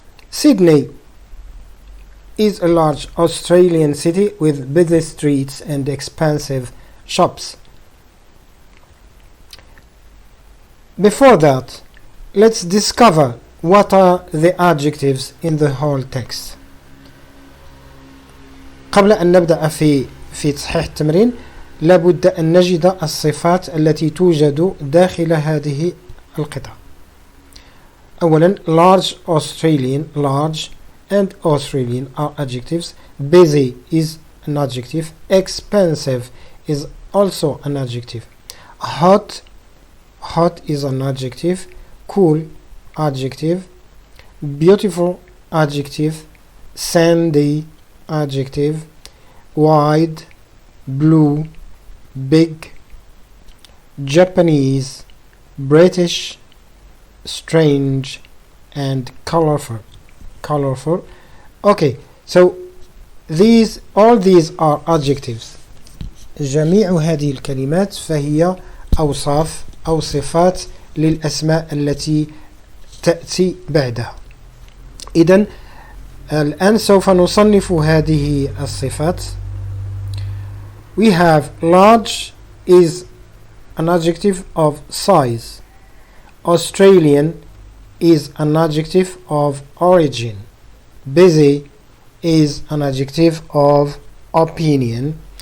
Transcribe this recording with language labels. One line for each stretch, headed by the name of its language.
English: Sydney is a large Australian city with busy streets and expensive shops. Before that, let's discover what are the adjectives in the whole text.
Arabic: قبل أن نبدأ في تصحيح التمرين لابد أن نجد الصفات التي توجد داخل هذه القطعة. أولا
English: large Australian, large and Australian are adjectives. Busy is an adjective. Expensive is also an adjective. Hot is an adjective. Cool, adjective. Beautiful, adjective. Sandy, adjective. Wide, blue, big. Japanese, British, strange, and colorful. Okay, so all these are adjectives.
Arabic: جميع هذه الكلمات فهي أوصاف أو صفات للأسماء التي تأتي بعدها. إذن الآن سوف نصنف هذه الصفات.
English: We have large is an adjective of size. Australian is an adjective of origin. Busy is an adjective of opinion.